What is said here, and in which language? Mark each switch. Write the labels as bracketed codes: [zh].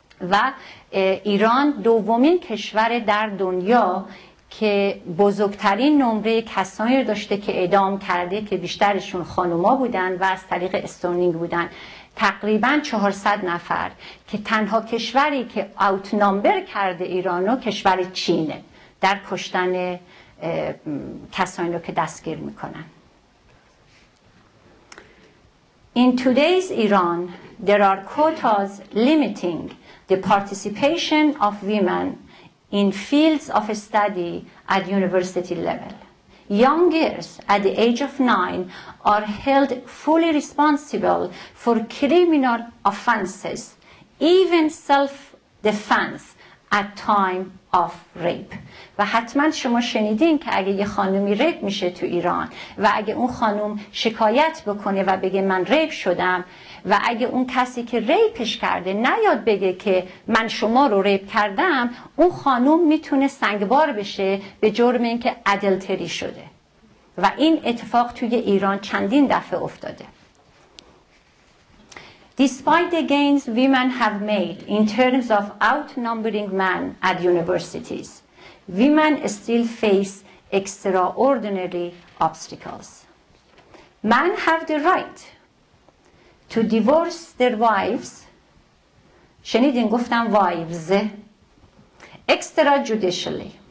[fa] و ایران دومین کشور در دنیا که بزرگترین نمره کسانی رو داشته که اعدام کرده که بیشترشون خانوما بودن و از طریق استونینگ بودن، تقریبا 400 نفر، که تنها کشوری که [en] outnumber [fa] کرده ایرانو کشور چینه در کشتن کسانی رو که دستگیر میکنن. [en] In today's Iran, there are quotas limiting the participation of women in fields of study at university level. Young girls at the age of 9 are held fully responsible for criminal offenses, even self-defense at time of rape. [fa] و حتما شما شنیدین که اگه یه خانومی ریپ میشه تو ایران و اگه اون خانوم شکایت بکنه و بگه من ریپ شدم و اگه اون کسی که ریپش کرده نیاد بگه که من شما رو ریپ کردم، اون خانوم میتونه سنگبار بشه به جرم اینکه ادلتری شده. و این اتفاق توی ایران چندین دفعه افتاده. [en] Despite the gains women have made in terms of outnumbering men at universities, women still face extraordinary obstacles. Men have the right to divorce their wives, [fa] شنیدین گفتم [en] wives, extrajudicially.